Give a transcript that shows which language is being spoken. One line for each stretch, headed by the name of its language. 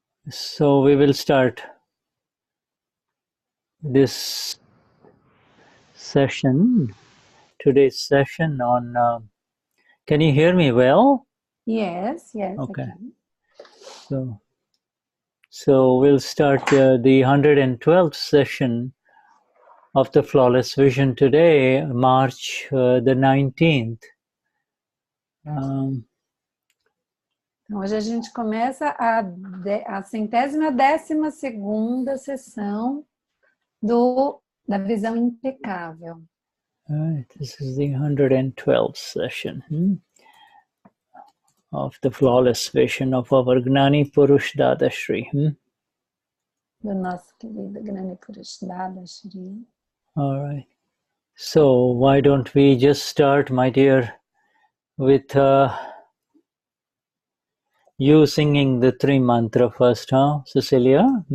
English: So we will start this session, today's session on, can you hear me well? Yes, Okay. I can. So we'll start the 112th session of the Flawless Vision today, March the 19th.
Portuguese: Então, hoje a gente começa a 112ª sessão da visão impecável.
English: Right, this is the 112th session of the Flawless Vision of our Gnani Purush Dadashri.
Portuguese: Do nosso querido Gnani Purush Dadashri.
English: All right. So why don't we just start, my dear, with you singing the three mantra first, huh, Cecilia?